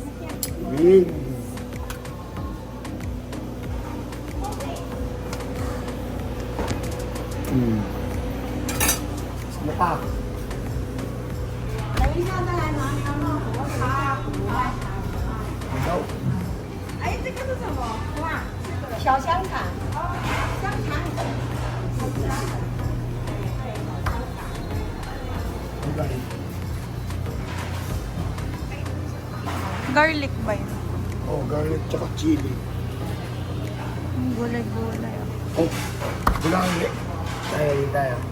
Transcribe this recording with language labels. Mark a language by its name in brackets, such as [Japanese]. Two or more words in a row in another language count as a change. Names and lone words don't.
[Filipino] Wings. Ano pa? Ano daw? [Chinese] 哎，这个是什么？哇，小香肠。香肠。 [Filipino] Okay. Garlic ba yun? Oh, garlic tsaka chili. Ang gulay-gulay. Oh, gulay. Tayo, yun tayo.